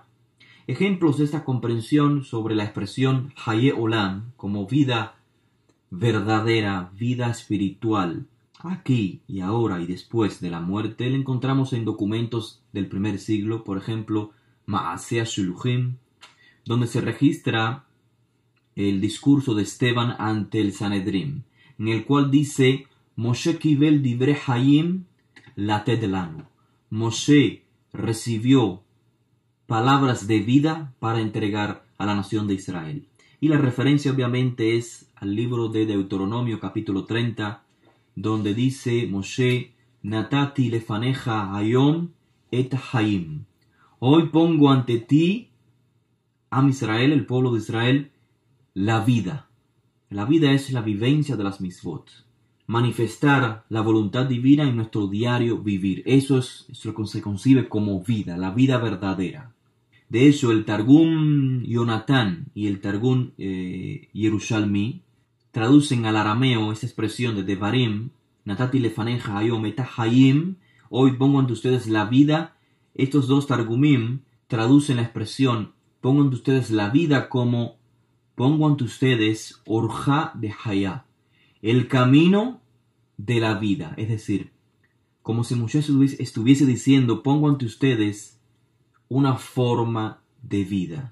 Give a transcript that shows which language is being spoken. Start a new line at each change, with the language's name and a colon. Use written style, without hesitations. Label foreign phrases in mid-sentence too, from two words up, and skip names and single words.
Spanish: Ejemplos de esta comprensión sobre la expresión
Hebrew: חיי עולם
Spanish: como vida verdadera, vida espiritual, aquí y ahora y después de la muerte, la encontramos en documentos del primer siglo, por ejemplo, Maaseh Shuluchim, donde se registra el discurso de Esteban ante el Sanedrín, en el cual dice:
Hebrew: משה קיבל דברי חיים לתת לנו.
Spanish: Moshe recibió palabras de vida para entregar a la nación de Israel. Y la referencia obviamente es al libro de Deuteronomio capítulo 30, donde dice Moshe:
Hebrew: נתתי לפניך היום את חיים.
Spanish: Hoy pongo ante ti,
Hebrew: עם ישראל,
Spanish: el pueblo de Israel, la vida. La vida es la vivencia de las mitzvot. Manifestar la voluntad divina en nuestro diario vivir. Eso es lo que se concibe como vida, la vida verdadera. De hecho, el Targum Yonatán y el Targum Yerushalmi traducen al arameo esta expresión de Devarim,
Hebrew: נתתי לפניך היום את חיים,
Spanish: hoy pongo ante ustedes la vida. Estos dos Targumim traducen la expresión pongo ante ustedes la vida como pongo ante ustedes
Aramaic: אורחא דחייא,
Spanish: el camino de la vida. Es decir, como si Moshe estuviese diciendo pongo ante ustedes una forma de vida.